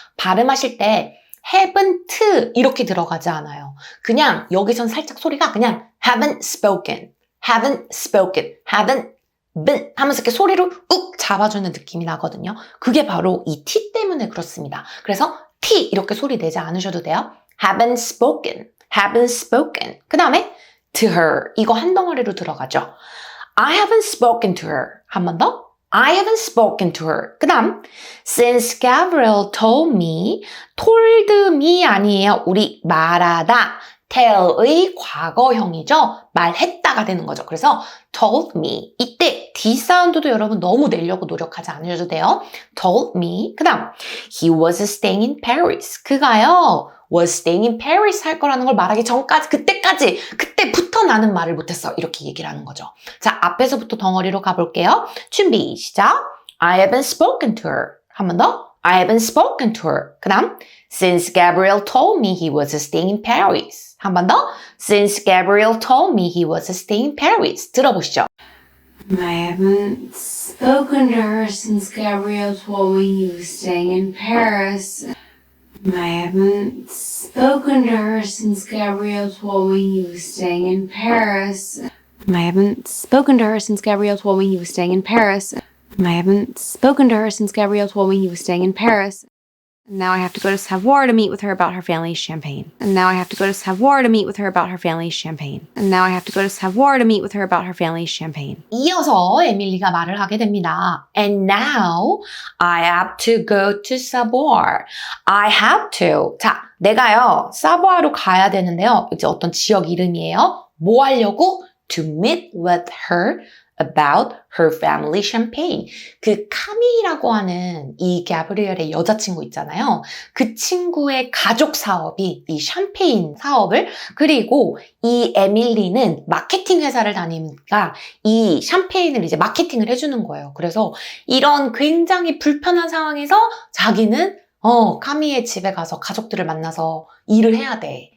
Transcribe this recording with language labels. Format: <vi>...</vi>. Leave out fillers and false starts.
<ko>발음하실 때 haven't 이렇게 들어가지 않아요. 그냥 여기선 살짝 소리가 그냥</ko> <en>haven't spoken, haven't spoken, haven't been</en> <ko>하면서 이렇게 소리를 욱 잡아주는 느낌이 나거든요. 그게 바로 이 T 때문에 그렇습니다. 그래서 T 이렇게 소리 내지 않으셔도 돼요.</ko> <en>haven't spoken, haven't spoken.</en> <ko>그 다음에</ko> <en>to her</en> <ko>이거 한 덩어리로 들어가죠.</ko> <en>I haven't spoken to her.</en> <ko>한 번 더.</ko> <en>I haven't spoken to her.</en> <ko>그 다음</ko> <en>since Gabriel told me, told me</en> <ko>아니에요. 우리 말하다. tell의 과거형이죠. 말했다가 되는 거죠. 그래서</ko> <en>told me.</en> <ko>이때 D 사운드도 여러분 너무 내려고 노력하지 않으셔도 돼요.</ko> <en>told me.</en> <ko>그 다음</ko> <en>he was staying in Paris.</en> <ko>그가요.</ko> <en>was staying in Paris</en> <ko>할 거라는 걸 말하기 전까지 그때부터 나는 말을 못했어. 이렇게 얘기를 하는 거죠. 자, 앞에서부터 덩어리로 가볼게요. 준비 시작.</ko> <en>I haven't spoken to her.</en> <ko>한 번 더.</ko> <en>I haven't spoken to her.</en> <ko>그 다음</ko> <en>since Gabriel told me he was staying in Paris.</en> <ko>한 번 더.</ko> <en>Since Gabriel told me he was staying in Paris.</en> <ko>들어보시죠.</ko> <en>I haven't spoken to her since Gabrielle told me he was staying in Paris. I haven't spoken to her since Gabrielle told me he was staying in Paris. I haven't spoken to her since Gabrielle told me he was staying in Paris. I haven't spoken to her since Gabrielle told me he was staying in Paris. And now I have to go to Savoir to meet with her about her family's champagne. And now I have to go to Savoir to meet with her about her family's champagne. And now I have to go to Savoir to meet with her about her family's champagne.</en> <ko>이어서 에밀리가 말을 하게 됩니다.</ko> <en>And now I have to go to Savoir. I have to.</en> <ko>자, 내가요, 사보아로 가야 되는데요. 이제 어떤 지역 이름이에요. 뭐 하려고?</ko> <en>To meet with her about her family champagne.</en> <ko>그 카미라고 하는 이 가브리엘의 여자친구 있잖아요. 그 친구의 가족 사업이 이 샴페인 사업을, 그리고 이 에밀리는 마케팅 회사를 다니니까 이 샴페인을 이제 마케팅을 해주는 거예요. 그래서 이런 굉장히 불편한 상황에서 자기는 카미의 집에 가서 가족들을 만나서 일을 해야 돼.</ko>